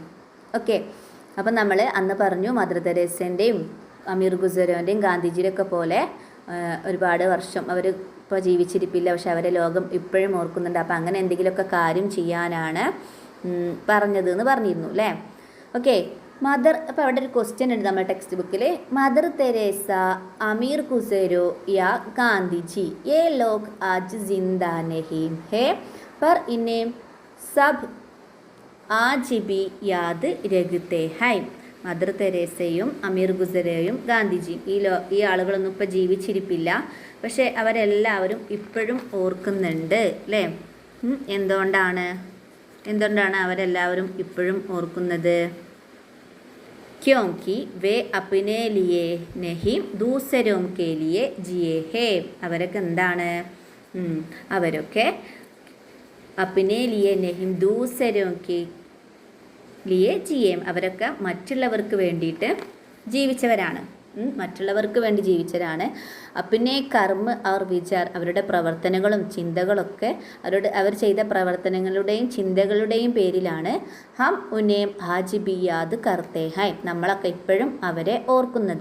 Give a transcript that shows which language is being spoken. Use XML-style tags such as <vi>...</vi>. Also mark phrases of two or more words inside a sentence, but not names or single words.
<ml>ഓക്കെ, അപ്പം നമ്മൾ അന്ന് പറഞ്ഞു മദർ തെരേസൻ്റെയും അമീർ ഖുസ്രോൻ്റെയും ഗാന്ധിജിയുടെയൊക്കെ പോലെ ഒരുപാട് വർഷം അവർ ഇപ്പോൾ ജീവിച്ചിരിപ്പില്ല, പക്ഷെ അവരെ ലോകം ഇപ്പോഴും ഓർക്കുന്നുണ്ട്. അപ്പം അങ്ങനെ എന്തെങ്കിലുമൊക്കെ കാര്യം ചെയ്യാനാണ് പറഞ്ഞത് എന്ന് പറഞ്ഞിരുന്നു അല്ലേ. ഓക്കെ, മദർ, അപ്പോൾ അവിടെ ഒരു ക്വസ്റ്റ്യൻ ഉണ്ട് നമ്മുടെ ടെക്സ്റ്റ് ബുക്കിൽ.</ml> <hi>മദർ തെരേസ, അമീർ ഖുസ്രോ യാ ഗാന്ധിജി ये लोग आज जिंदा नहीं है पर इन्हें सब आज भी याद रखते हैं.</hi> <ml>മദർ തെരേസയും അമീർ ഖുസ്രോയും ഗാന്ധിജിയും ഈ ആളുകളൊന്നും ഇപ്പോൾ ജീവിച്ചിരിപ്പില്ല, പക്ഷേ അവരെല്ലാവരും ഇപ്പോഴും ഓർക്കുന്നുണ്ട് അല്ലേ. എന്തുകൊണ്ടാണ് അവരെല്ലാവരും ഇപ്പോഴും ഓർക്കുന്നത്?</ml> <hi>क्योंकि वे अपने लिए नहीं दूसरों के लिए जिए हैं.</hi> <ml>അവരൊക്കെ എന്താണ്? അവരൊക്കെ</ml> <hi>अपने लिए नहीं दूसरों के लिए जिए,</hi> <ml>അവരൊക്കെ മറ്റുള്ളവർക്ക് വേണ്ടിയിട്ട് ജീവിച്ചവരാണ്, മറ്റുള്ളവർക്ക് വേണ്ടി ജീവിച്ചവരാണ്.</ml> <hi>अपने कर्म और विचार,</hi> <ml>അവരുടെ പ്രവർത്തനങ്ങളും ചിന്തകളൊക്കെ അവർ ചെയ്ത പ്രവർത്തനങ്ങളുടെയും ചിന്തകളുടെയും പേരിലാണ്</ml> <hi>हम उन्हें आज भी याद करते हैं,</hi> <ml>നമ്മളൊക്കെ ഇപ്പോഴും അവരെ ഓർക്കുന്നത്.</ml>